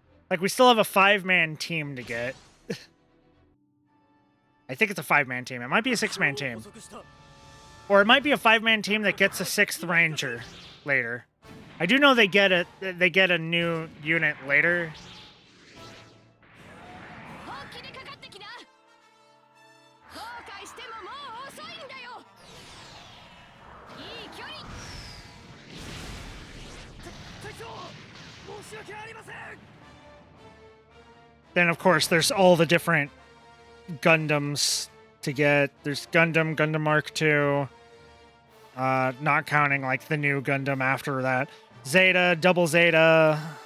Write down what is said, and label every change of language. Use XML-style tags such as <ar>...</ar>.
<en>Like, we still have a 5-man team to get. I think it's a 5-man team. It might be a 6-man team. Or it might be a 5-man team that gets a 6th ranger later. I do know they get a new unit later.</en> <ja>本気でかかってきな後悔してももう遅いんだよいい距離隊長申し訳ありません</ja> <en>Then, of course, there's all the different Gundams to get. There's Gundam Mark II. Not counting, like, the new Gundam after that. Zeta, Double Zeta.</en>